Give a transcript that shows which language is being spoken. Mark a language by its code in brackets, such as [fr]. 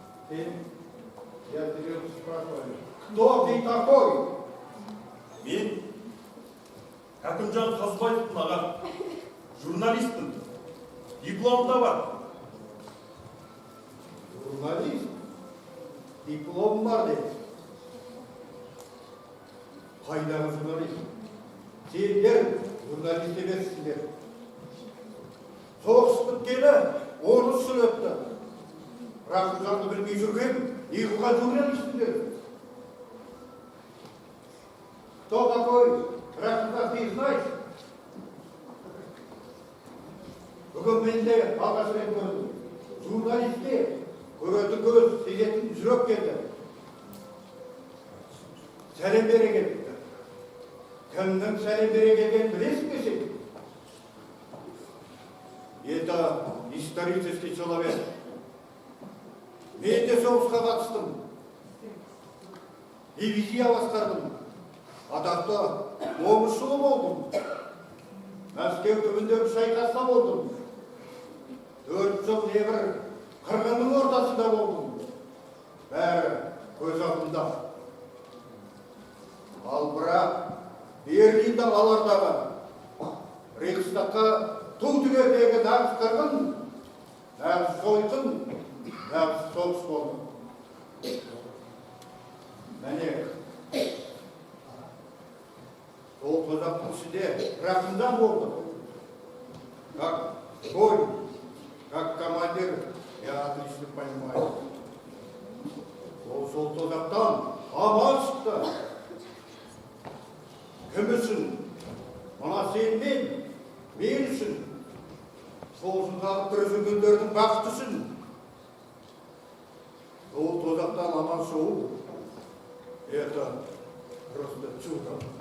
[ru] Я тебя спрашиваю, кто ты такой? [kk] Мен Кәкімжан Қазбаевтың аға, журналистпін. Дипломым да бар. Журналист? Диплом бар деді. Қайдағы журналист? Сендер журналист емессіңдер. Соғыс біткені 10 жыл өтті. Рахымжанды білмей жүрген, не қылған журналистіңдер? [ru] Кто такой? Рахымжан, ты знаешь? [kk] Бүгін мен де алғаш рет көрдім. Журналистке көретін көз, сезетін жүрек келді. Сәлем бере келді. Кімнің сәлем бере келгенін білесің бе сен? [ru] Это исторический человек. [kk] Мен де соғысқа қатыстым. Дивизия басқардым. Атақты момышұлы болдым. Мәскеу түбіндегі шайқаста болдым. 4 жыл небір қырғынның ортасында болдым. Бәрі көз алдымда. Ал бірақ Берлинді алардағы Рейхстагқа ту түгелдегі нағыз қырғын, нағыз сойқын, нағыз соғыс болды. Мәне, сол тозақтың ішінде Рахымжан болды. [ru] Как конь, как командир, я отлично понимаю. [kk] Сол тозақтан аман шықты. Кім үшін? Мына сен мен үшін. Соғысын қағып бір жүргендердің бақыты үшін. Сол тозақтан аман шығу, [ru] это просто чудо.